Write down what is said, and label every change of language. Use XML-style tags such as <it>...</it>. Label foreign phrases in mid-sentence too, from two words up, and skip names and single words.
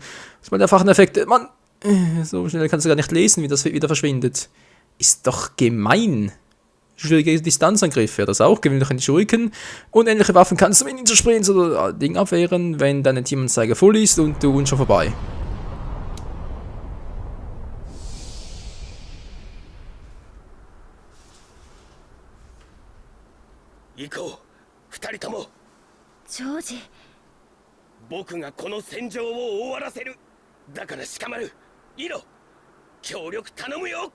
<de>Das mal der Erwachen-Effekt, Mann, so schnell kannst du gar nicht lesen, wie das wieder verschwindet. Ist doch gemein. Schwierige Distanzangriffe, das auch, gewöhnliche Shuriken und ähnliche Waffen kannst du mit Ninja Sprints oder Ding abwehren, wenn deine Teamanzeige voll ist und du schon vorbei.</de> <ja>行こう、二人とも。ジョージ。僕がこの戦場を終わらせる。だから鹿丸、イノ、協力頼むよ。</ja>